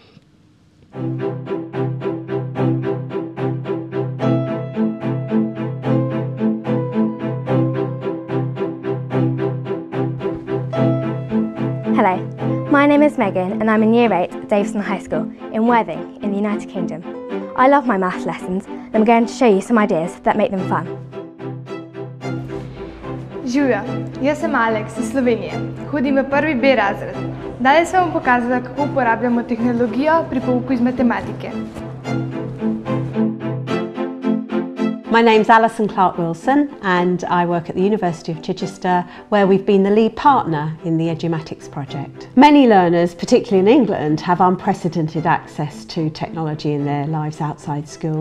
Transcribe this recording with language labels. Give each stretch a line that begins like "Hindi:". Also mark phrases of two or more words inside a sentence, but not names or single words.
English: Hello, my name is Megan and I'm in Year 8 at Davison High School in Worthing in the United Kingdom. I love my maths lessons and I'm going to show you some ideas that make them fun.
Slovenian: Živjo, jaz sem Alex iz Slovenije, hodim v prvi B razred. Danes sem vam pokazala, kako uporabljamo tehnologijo pri pouku iz matematike.
English: My name's Alison Wilson and I work at the University of Chichester, where we've been the lead partner in the Edumatics project. Many learners, particularly in England, have unprecedented access to technology in their lives outside school.